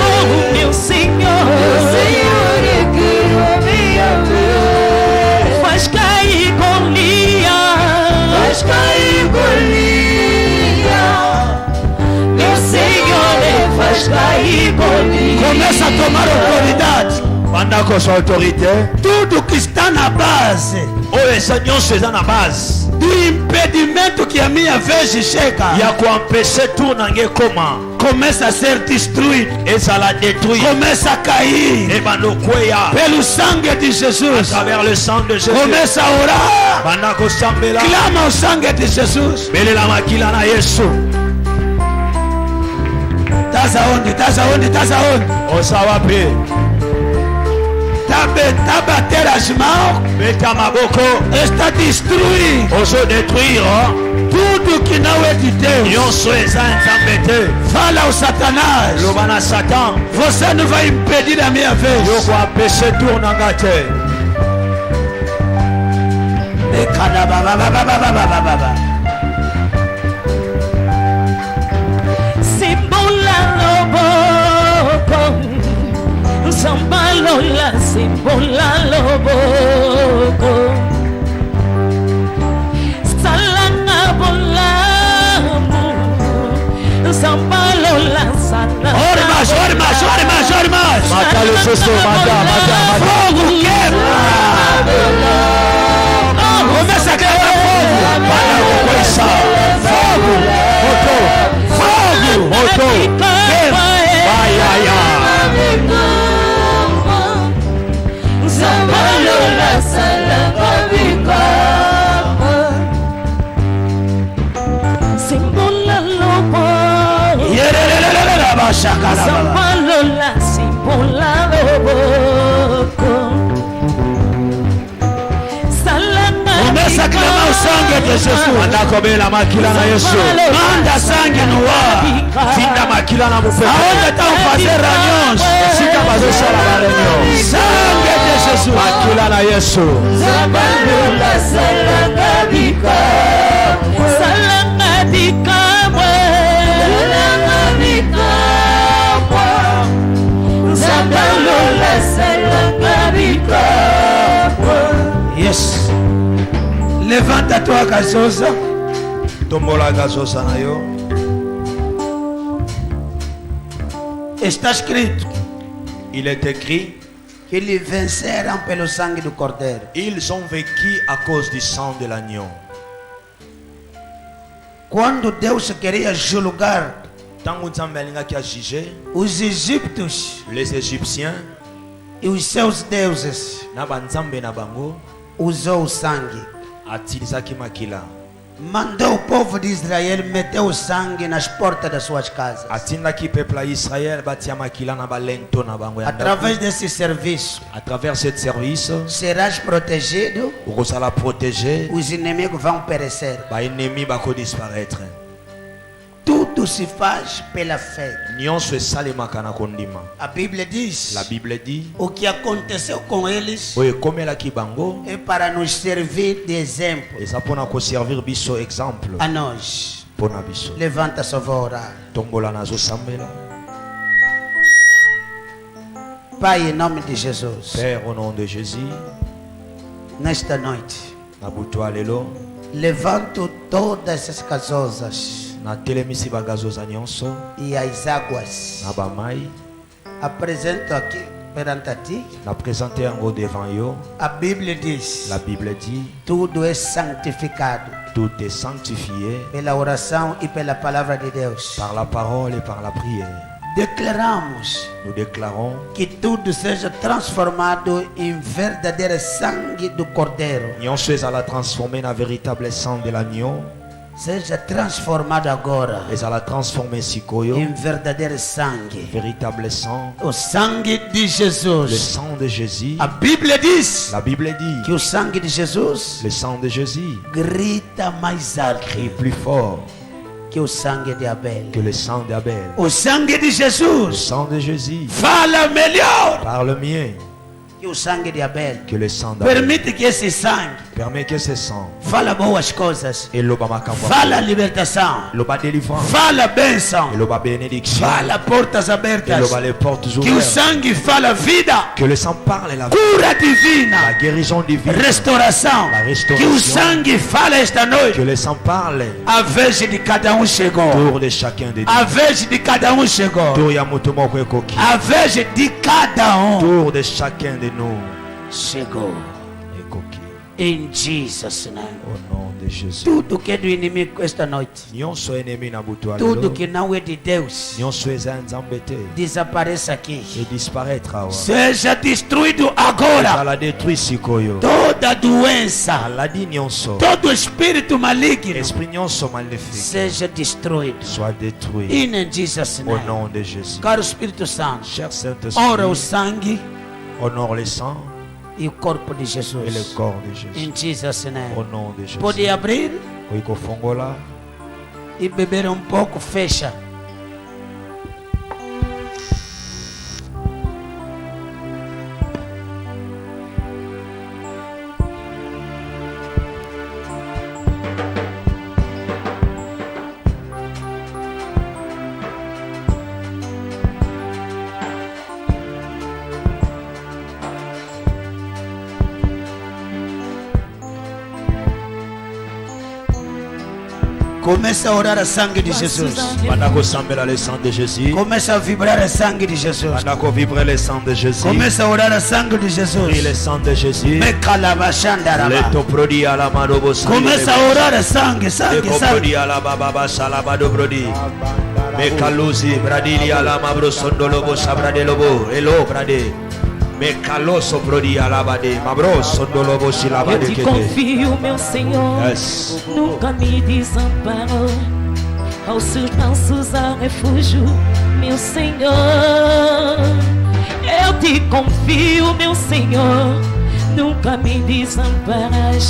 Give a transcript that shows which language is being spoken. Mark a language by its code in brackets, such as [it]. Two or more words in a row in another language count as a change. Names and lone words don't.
[pt] Oh, meu Senhor, eu quero a minha vez. Faz cair Golias, faz cair Golias. Meu Senhor, faz cair Golias. Começa a tomar autoridade. Anda com sua autoridade. Tudo que está [ln] eza na base oyo eza nyonso eza na base [pt] du impedimento que a minha vez chega [ln] ya koempêche tour na ngai ekoma [pt] começa a ser destruído, [ln] ezala détruit [pt] começa a cair [ln] ebanda okweya [pt] pelo sangue de [fr] à Jesus. travers le sang de Jésus [pt] Começa a orar, [ln] banda kosambela [pt] clama o sangue de Jesus. [ln] belela makila na Yesu [pt] Estás aonde? Estás aonde? Estás aonde? [ln] oza wapi [pt] Tá bater as mãos, [ln] beta maboko [pt] está destruindo [ln] ozodétruire [pt] tudo que não é de Deus. [ln] nyonso eza nzambe te [pt] Fala ao Satanás, [ln] loba na Satan [pt] você não vai impedir a minha vez. [ln] yokoempêche tour na ngai te Sambalola, simbola loboko salanga bolamu sambalola sana [pt] Ore mais, ore mais, ore mais, ore mais. [ln] mata lususu mata [pt] Fogo quebra. Começa a quebrar fogo. [ln] banda kokwesa [pt] Fogo. Fogo. [ln] moto bayaya Sambalola salanga bikapa simbola loboko Yerelelelele, bashakala. Sambalola simbola loboko salanga [pt] Começa a clamar o sangue de Jesus. [ln] banda kobela makila na Yesu [pt] Manda sangue no ar. [ln] tinda makila na mupeko [pt] Aonde estão fazendo reuniões? [ln] esika bazosala bareunion [pt] Sangue de Jesus. [ln] makila na Yesu Sambalola salanga bikapa salanga bikapa salanga bikapa Sambalola salanga bikapa [en] Yes. [pt] Levanta a tua casoza. [ln] tombola gazosa na yo [pt] Está escrito [fr] il est écrit [pt] que eles venceram pelo sangue do Cordeiro. [fr] ils ont vécu à cause du sang de l'agneau. [pt] Quando Deus queria julgar [ln] Tango nzambe alingaki ajuge [pt] os egípcios [fr] les Égyptiens [pt] e os seus deuses, [ln] na banzambe na bango [pt] usou o sangue. [ln] atilisaki makila [pt] Mandou o povo de Israel meter o sangue nas portas das suas casas. [ln] atindaki peuple ya Israël batia makila na balento na bango ya [pt] Através [ln] ndako. [pt] desse serviço, [fr] À travers ce service [pt] serás protegido, [ln] okozala protéger [pt] os inimigos vão perecer. [ln] baennemi bakodisparaître [pt] Tudo se faz pela fé. [ln] nyonso esalemaka na kondima. [pt] A Bíblia diz: [fr] La Bible dit [pt] o que aconteceu com eles [ln] oyo ekomelaki bango [pt] é para nos servir de exemplo [ln] eza mpona koservir biso exemple [pt] a nós. [ln] mpona biso. [pt] Levanta só, vou orar. [ln] Tombola nazosambela. [pt] Pai, em nome de Jesus, [fr] Père, au nom de Jésus, [pt] nesta noite, [ln] na butu ya lelo [pt] levanto todas as casosas [ln] natelemisi bagazoza nyonso [pt] e as águas. [ln] na bamai [pt] Apresento aqui perante a ti. [ln] na présente yango devant yo. [pt] A Bíblia diz: [fr] La Bible dit [pt] tudo é santificado [fr] tout est sanctifié [pt] pela oração e pela palavra de Deus. [fr] par la parole et par la prière. [pt] Declaramos [fr] Nous déclarons [pt] que tudo seja transformado em verdadeiro sangue do Cordeiro. [ln] nyonso ezala transformé na [fr] véritable sang de l'agneau, [pt] Seja transformado agora [ln] ezala transformé sikoyo [pt] em verdadeiro sangue. [fr] véritable sang, [pt] O sangue de [fr] le [pt] Jesus. [fr] sang de Jésus. [pt] A Bíblia diz [fr] La Bible dit [pt] que o sangue de Jesus [fr] le sang de Jésus [pt] grita mais alto [fr] crie plus fort [pt] que o sangue de Abel. [fr] que le sang d'Abel. [pt] O sangue de [fr] Le [pt] Jesus [fr] sang de Jésus [pt] fala melhor [fr] parle mieux [pt] que o sangue de Abel. [fr] que le sang d'Abel. [pt] Permite que esse sangue [fr] Permet que ce sang [pt] fala boas coisas, [ln] eloba makambo, [pt] fala libertação, [ln] eloba délivrance, [pt] fala bênção, [ln] eloba bénédiction, [pt] fala portas abertas. [ln] eloba [fr] les portes [pt] Que o [fr] ouvertes. [pt] sangue fala vida, [fr] Que le sang parle la [pt] cura divina, [fr] guérison divine. [pt] restauração. La restauração. Que o sangue fala esta [fr] Que [pt] noite. [fr] le sang parle [pt] A vez de cada um chegou. [fr] autour de chacun de nous. [pt] A vez de cada um chegou. [ln] Autour ya moto moko ekoki. [pt] A vez de cada um [fr] Autour de chacun de nous [pt] chegou. [en] In Jesus' name. [fr] Au nom de Jésus. [pt] Tudo que é do inimigo esta noite, [ln] Nyonso enemi na butu [pt] tudo [ln] alelo. [pt] que não é de Deus, [ln] Nyonso eza nzambe te. [pt] desapareça aqui. [fr] Et disparaîtra awa. [pt] Seja destruído agora. [ln] Ezala détruit sikoyo. [pt] Toda doença, [ln] Maladie nyonso. [pt] todo espírito maligno, [ln] Esprit nyonso maléfique. [pt] seja destruído. [fr] Soit détruit. [en] In Jesus' [fr] Au [en] name. [fr] nom de Jésus. [pt] Caro Espírito Santo, [fr] Cher Saint-Esprit. [pt] ora o sangue [fr] Honore le sang [pt] e o corpo de [fr] et le [pt] Jesus. [fr] corps de Jésus. [en] In Jesus' [fr] Au [en] name. [fr] nom de Jésus. [pt] Pode abrir [ln] Oiko fongola. [pt] e beber um pouco, fecha. Começa a orar a sangue de Jesus. [ln] Bandako sambela [fr] le sang de Jésus. [pt] Começa a vibrar a sangue de Jesus. [fr] Bandako vibrer le sang de Jésus. [pt] Começa a orar a sangue de [fr] Prie [pt] Jesus. [fr] le sang de Jésus. Me calabashandaraba. Leto prodi ala marobo sangue. [pt] Começa a orar a sangue, sangue, Eko sangue. prodi ala baba salabado prodi. Me kaluzi bradili ala mabro sondolobo sabradelobo. Elo brade. Me caloso prodi ala bade. Mabro sondolobo Eu silabade te kete. confio, meu Senhor, [en] Yes. [pt] nunca me desamparou. Aos seus braços há refúgio, meu Senhor. Eu te confio, meu Senhor, nunca me desamparaste.